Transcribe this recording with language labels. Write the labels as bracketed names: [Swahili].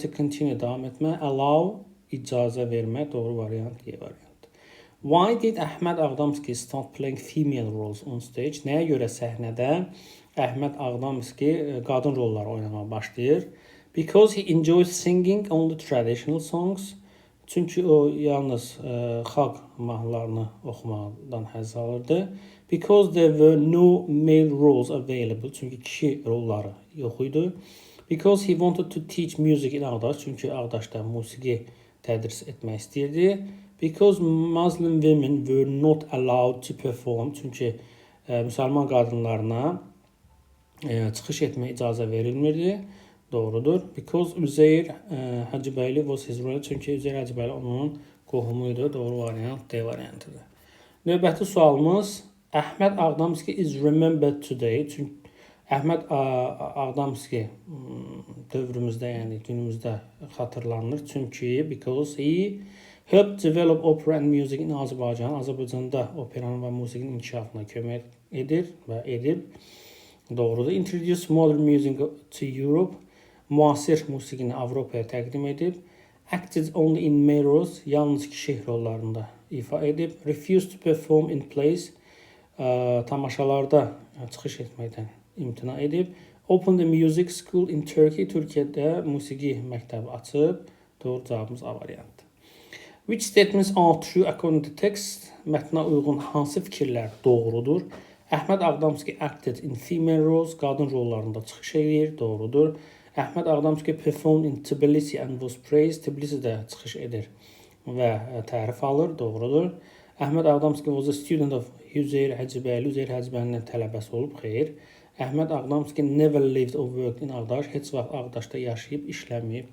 [Azerbaijani] To continue davam etmək. Allow icazə vermək, doğru variant, Y variant. [English] Why did Ahmed Ağdamski start playing female roles on stage? [Azerbaijani] Nəyə görə səhnədə Ahmed Ağdamski qadın rolları oynamağa başlayır? [English] Because he enjoys singing only traditional songs. [Azerbaijani] Çünki o yalnız xalq mahnılarını oxumaqdan həzz alırdı. [English] Because there were no male roles available. [Azerbaijani] Çünki kişi rolları yox idi. [English] Because he wanted to teach music in Ağdaş. [Azerbaijani] Çünki Ağdaşda musiqi tədris etmək istəyirdi. [English] Because Muslim women were not allowed to perform. [Azerbaijani] Çünki müsəlman qadınlarına çıxış etməyə icazə verilmirdi. Doğrudur. [English] Because Üzeyir Hacıbəyli was his relative. [Azerbaijani] Çünki Üzeyir Hacıbəyli onun qohumuydu. Doğru variant D variantıdır. Növbəti sualımız [English] Ahmed Ağdamski is remembered today. [Azerbaijani] Çünki Ahmed Ağdamski dövrümüzdə, yəni günümüzdə xatırlanır. Çünki [English] because he helped develop opera and music in Azerbaijan. [Azerbaijani] Azərbaycanda operanın və musiqinin inkişafına kömək edir və edib. Doğrudur. [English] Introduce modern music to Europe. [Azerbaijani] Müasir musiqini Avropaya təqdim edib. [English] Acted only in male roles. [Azerbaijani] Yalnız kişi rollarında ifa edib. [English] Refused to perform in plays. [Azerbaijani] Tamaşalarda çıxış etməkdən imtina edib. [English] Opened a music school in Turkey. [Azerbaijani] Türkiyədə musiqi məktəbi açıb. Doğru cavabımız A variantdır. [English] Which statements are true according to text? [Azerbaijani] Mətnə uyğun hansı fikirlər doğrudur? [English] Ahmed Ağdamski acted in female roles. [Azerbaijani] Qadın rollarında çıxış edir. Doğrudur. [English] Ahmed Ağdamski performed in Tbilisi and was praised. [Azerbaijani] Tbilisidə çıxış edir və tərif alır. Doğrudur. [English] Ahmed Ağdamski was a student of Üzeyir Hacıbəyli. [Azerbaijani] Üzeyir Hacıbəylinin tələbəsi olub. Xeyr. [English] Ahmed Ağdamski never lived or worked in Ağdaş. [Azerbaijani] Heç vaxt Ağdaşda yaşayıb, işləməyib.